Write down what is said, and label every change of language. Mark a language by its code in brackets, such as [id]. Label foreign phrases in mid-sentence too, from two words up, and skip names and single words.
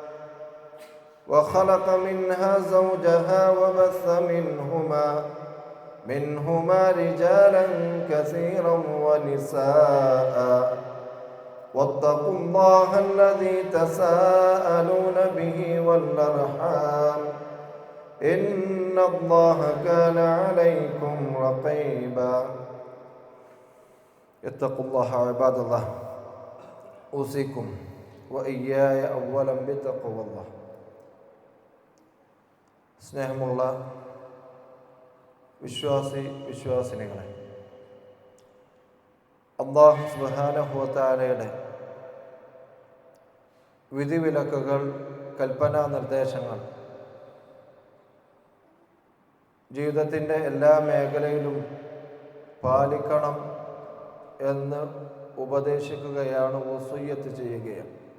[ar] وخلق منها زوجها وبث منهما رجالا كثيرا ونساء، واتقوا الله الذي تساءلون به والأرحام إن الله كان عليكم رقيبا. اتقوا الله عباد الله، أوصيكم وإياي أولا بتقوى الله. [ml] സ്നേഹമുള്ള വിശ്വാസിനികളെ, അല്ലാഹു [ar] سبحانه وتعالى [ml] വിധിവിലക്കുകൾ, കൽപ്പനാ നിർദ്ദേശങ്ങൾ ജീവിതത്തിൻ്റെ എല്ലാ മേഖലയിലും പാലിക്കണം എന്ന് ഉപദേശിക്കുകയാണ്, വസിയ്യത്ത് ചെയ്യുകയാണ്.